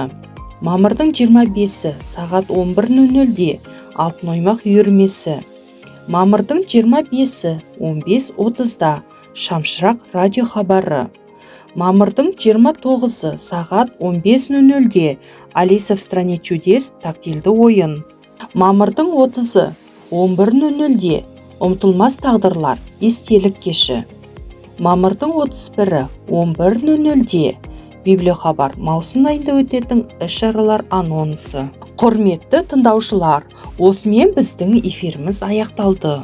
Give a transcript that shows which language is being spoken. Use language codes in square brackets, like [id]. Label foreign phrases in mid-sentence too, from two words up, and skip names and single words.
[kk] Мамырдың 25-сі сағат 11:00-де алтын оймақ үйірмесі. Мамырдың 25-сі 15:30-да шамшырақ радио хабары. Мамырдың 29-сы сағат 15:00-де Алиса в стране чудес тактильді ойын. Мамырдың 30-ы 11:00-де ұмытылмас тағдырлар естелік кеші. Мамырдың 31-і 11:00-де библиохабар маусым айында өтетін іс-шаралар анонсы. Құрметті тыңдаушылар, осымен біздің эфиріміз аяқталды.